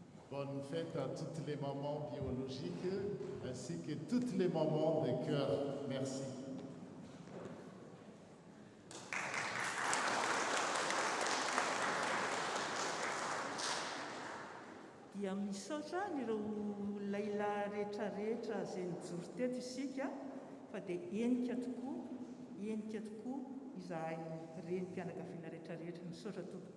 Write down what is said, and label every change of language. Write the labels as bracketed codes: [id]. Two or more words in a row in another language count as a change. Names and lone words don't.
[fr] Bonne fête à toutes les mamans biologiques ainsi que toutes les mamans de cœur. Merci. [mg] Dia misaotra ireo lehilahy rehetrarehetra izay nijoro teto isika fa dia enika tokoa izahay renim-pianakaviana rehetrarehetra misaotra tompoko.